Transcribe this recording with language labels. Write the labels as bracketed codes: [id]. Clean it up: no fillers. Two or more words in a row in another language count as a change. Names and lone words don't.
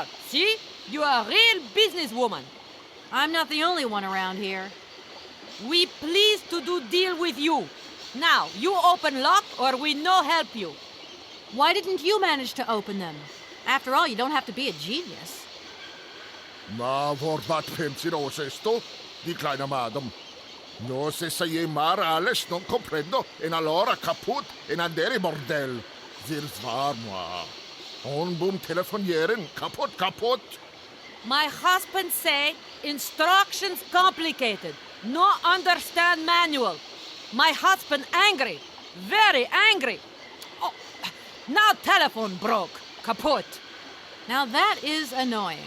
[en] See? You are a real businesswoman. I'm not the only one around here. We pleased to do deal with you. Now, you open lock or we no help you. Why didn't you manage to open them? After all, you don't have to be a genius. Ma vorbat pensiero esto? Declina madam. No se sei mar alles non comprendo en allora kaput en andere bordel. Zirs var moi. On boom telefonieren kaput. My husband say instructions complicated. No understand manual. My husband angry. Very angry. Oh, now telephone broke. Kaput. Now that is annoying.